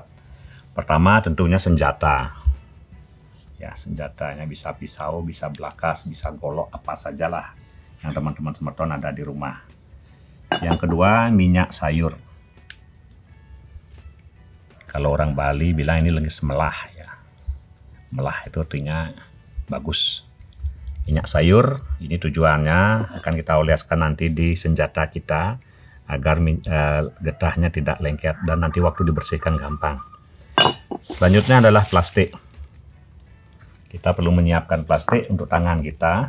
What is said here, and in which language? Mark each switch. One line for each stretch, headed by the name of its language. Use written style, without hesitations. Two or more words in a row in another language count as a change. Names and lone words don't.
Indonesian: Pertama tentunya senjata. Ya, senjatanya bisa pisau, bisa belakas, bisa golok, apa sajalah yang teman-teman semeton ada di rumah. Yang kedua, minyak sayur. Kalau orang Bali bilang ini
Balinese: lenggis melah
Indonesian: ya. Melah itu artinya bagus. Minyak sayur ini tujuannya akan kita oleskan nanti di senjata kita agar getahnya tidak lengket dan nanti waktu dibersihkan gampang. Selanjutnya adalah plastik. Kita perlu menyiapkan plastik untuk tangan kita.